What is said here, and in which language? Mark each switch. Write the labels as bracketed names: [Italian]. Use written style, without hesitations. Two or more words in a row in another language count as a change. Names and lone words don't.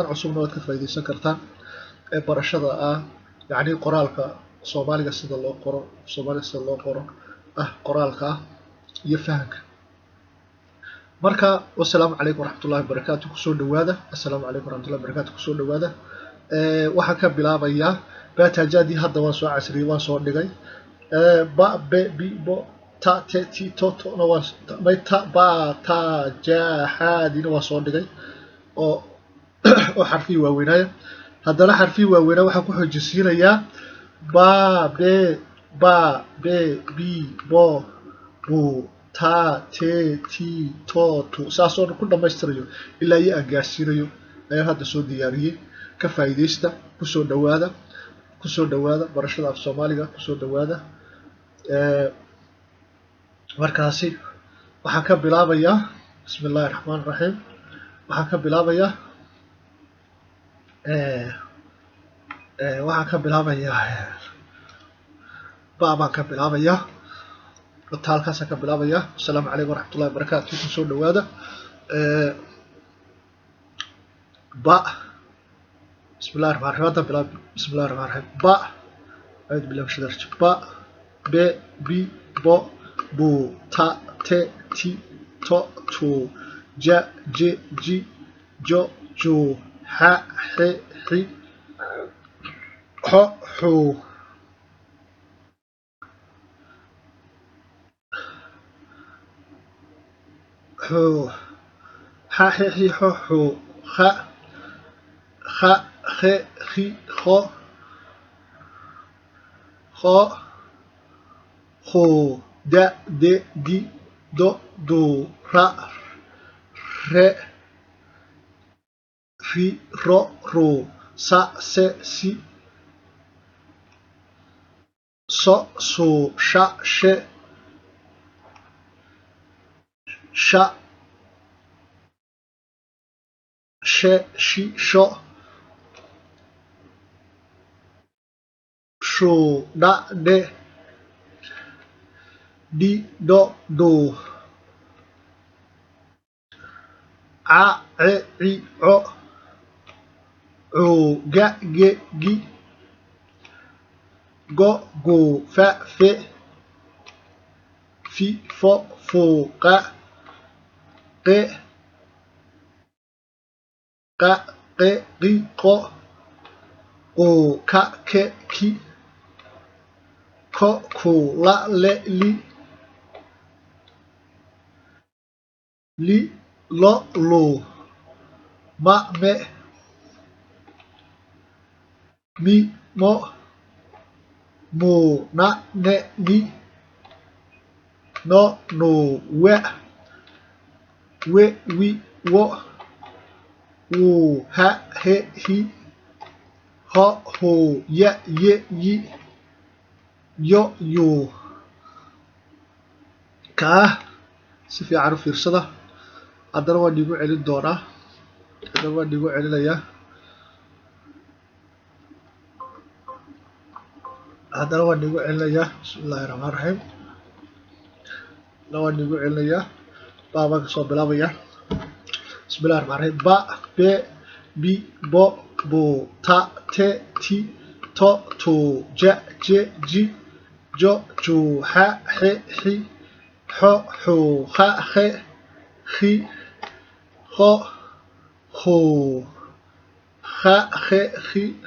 [Somali] cusubna waad ka faa'iideysan kartaan ee barashada yani qoraalka Soomaaliga sida loo qoro qoraalka iyo fahanka marka [Arabic] والسلام عليكم ورحمة الله وبركاته [Somali] kusoo dhawaada [Arabic] السلام عليكم ورحمة الله وبركاته [Somali] kusoo dhawaada waxaan ka bilaabayaa batajadii hadda waan soo casriyay waan soo dhigay ba be bi bo ta te ti to to na waan ta ba ta ja ha dina waan soo dhigay oo xarfi waaweynaya haddana xarfi waaweynaa waxaan ku xoojisiinayaa ba be bi bo bu ta te ti to tu saasoo ku dhamaystirayo ilaa iyo gaarsiinayo ayaan hadda soo diyaariyay ka faa'iideysta kusoo dhawaada barashada af Soomaaliga kusoo dhawaada markaasi waxaan ka bilaabayaa [Arabic] بسم الله الرحمن الرحيم [Somali] waxaan ka bilaabayaa baan ka bilaabayaa halkaas ka bilaabaya [Arabic] السلام عليكم ورحمة الله وبركاته [Somali] kusoo dhawaada ba [Arabic] بسم الله الرحمن الرحيم بسم الله الرحمن الرحيم [Somali] ba aad bilaab shadarj ba be bi bo bu ta te ti to tu ja je ji jo ju ha he hi ho hu ha he hi ho hu ha he hi ho hu da de di do du ra re fi ro ru sa se si so su sha she sha she shi sho shu da de di do du a e i o u ga ge gi go gu fa fe fi fo fu qa qe qi qo o ka ke ki ko ku la le li lo lu ma me mi mo mu na ne ni no no we wi wo wu ha he hi ho hu ye yi yo yu ka si fiican u fiirsada haddana waan igu celin doonaa [Arabic] بسم الله الرحمن الرحيم [Somali] waan igu celinayaa baan ka soo bilaabaya [Arabic] بسم الله الرحمن الرحيم [Somali] ba be bi bo bu ta te ti to tu ja je ji jo ju ha he hi ho hu ha he hi ho hu ha he hi